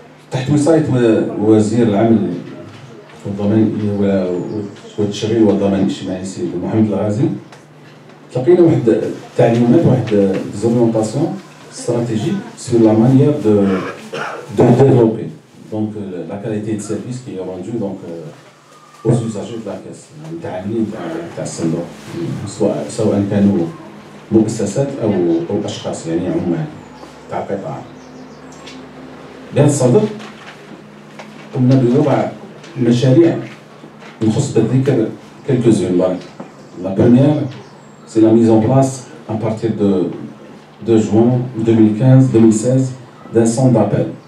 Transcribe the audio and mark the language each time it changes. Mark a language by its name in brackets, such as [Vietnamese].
[Arabic] تحت وصاية وزير العمل والضمان والتشغيل والضمان الاجتماعي السيد محمد الغازي تلقينا واحد التعليمات، واحد زوريونطاسيون [French] stratégique sur la manière de développer donc la qualité de service qui est rendue donc aux usagers de la caisse. [Arabic] المتعاملين تاع الصندوق سواء كانوا مؤسسات او اشخاص يعني عمال تاع قطاع. بهذا الصدد قمنا بوضع مشاريع نخص بالذكر [French] quelques-unes. La première, c'est la mise en place à partir de juin 2015-2016 d'un centre d'appel.